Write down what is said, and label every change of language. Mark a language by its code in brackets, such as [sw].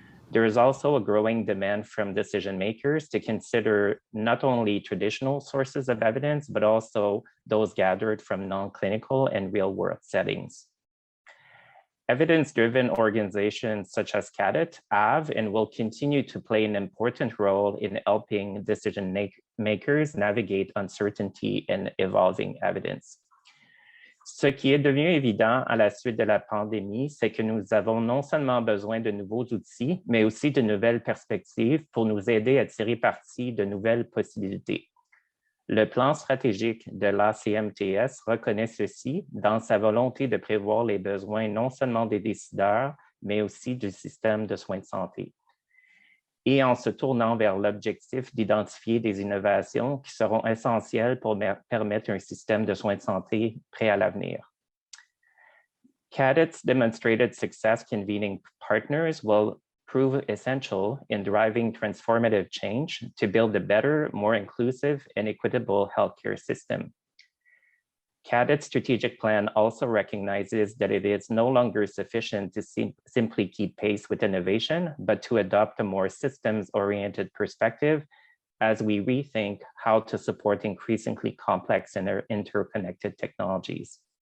[en] There is also a growing demand from decision makers to consider not only traditional sources of evidence, but also those gathered from non-clinical and real-world settings. Evidence-driven organizations such as CADTH have and will continue to play an important role in helping decision makers navigate uncertainty and evolving evidence. [fr] Ce qui est devenu évident à la suite de la pandémie, c'est que nous avons non seulement besoin de nouveaux outils, mais aussi de nouvelles perspectives pour nous aider à tirer parti de nouvelles possibilités. Le plan stratégique de l'ACMTS reconnaît ceci dans sa volonté de prévoir les besoins non seulement des décideurs, mais aussi du système de soins de santé. Et en se tournant vers l'objectif d'identifier des innovations qui seront essentielles pour permettre un système de soins de santé prêt à l'avenir. [en] CADTH's demonstrated success convening partners will prove essential in driving transformative change to build a better, more inclusive and equitable healthcare system. CADTH's strategic plan also recognizes that it is no longer sufficient to simply keep pace with innovation, but to adopt a more systems-oriented perspective as we rethink how to support increasingly complex and interconnected technologies.